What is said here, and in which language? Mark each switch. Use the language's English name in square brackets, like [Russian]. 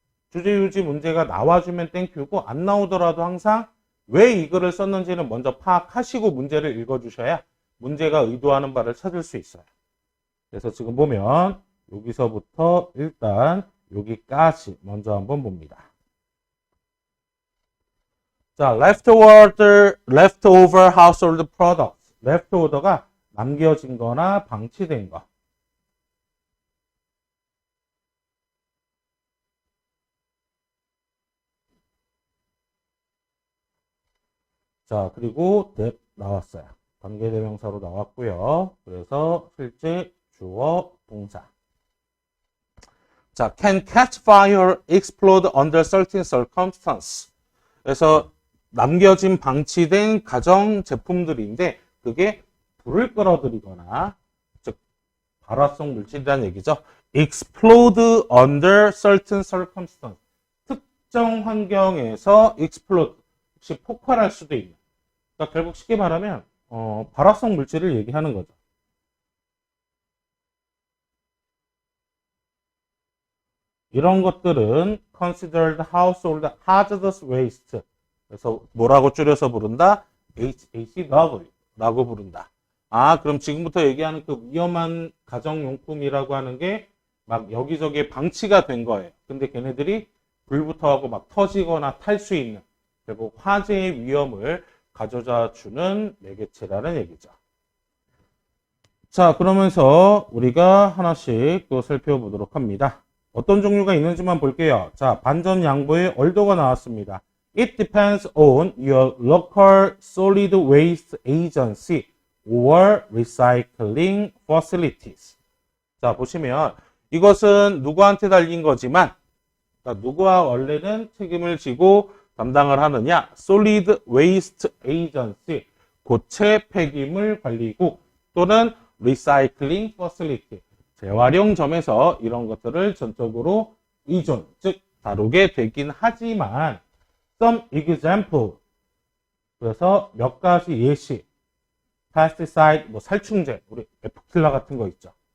[Korean] 주제유지 문제가 나와주면 땡큐고 안 나오더라도 항상 왜 이 글을 썼는지는 먼저 파악하시고 문제를 읽어주셔야 문제가 의도하는 바를 찾을 수 있어요. 그래서 지금 보면 여기서부터 일단 여기까지 먼저 한번 봅니다. [English] 자, leftover household products. [Korean] leftover가 남겨진 거나 방치된 거. 자, 그리고 that 나왔어요. 관계대명사로 나왔고요. 그래서 실제 주어 동사. [English] 자, can catch fire, explode under certain circumstances. [Korean] 그래서 남겨진 방치된 가정 제품들인데 그게 불을 끌어들이거나 즉 발화성 물질이라는 얘기죠. [English] explode under certain circumstances. [Korean] 특정 환경에서 explode, 혹시 폭발할 수도 있는. 그러니까 결국 쉽게 말하면 발화성 물질을 얘기하는 거죠. 이런 것들은 [English] considered household hazardous waste. [Korean] 그래서 뭐라고 줄여서 부른다? HHW라고 부른다. 아, 그럼 지금부터 얘기하는 그 위험한 가정용품이라고 하는 게 막 여기저기에 방치가 된 거예요. 근데 걔네들이 불부터 하고 막 터지거나 탈 수 있는 결국 화재의 위험을 가져다 주는 매개체라는 얘기죠. 자, 그러면서 우리가 하나씩 또 살펴보도록 합니다. 어떤 종류가 있는지만 볼게요. 자, 반전 양보의 얼도가 나왔습니다. [English] It depends on your local solid waste agency or recycling facilities. [Korean] 자, 보시면 이것은 누구한테 달린 거지만 누구와 원래는 책임을 지고 담당을 하느냐? Solid Waste Agency, 고체 폐기물 관리국 또는 Recycling Facility, 재활용점에서 이런 것들을 전적으로 의존, 즉 다루게 되긴 하지만 [English] some example, [Korean] 그래서 몇 가지 예시, pesticide, 뭐 살충제, 우리 에프킬라 같은 거 있죠.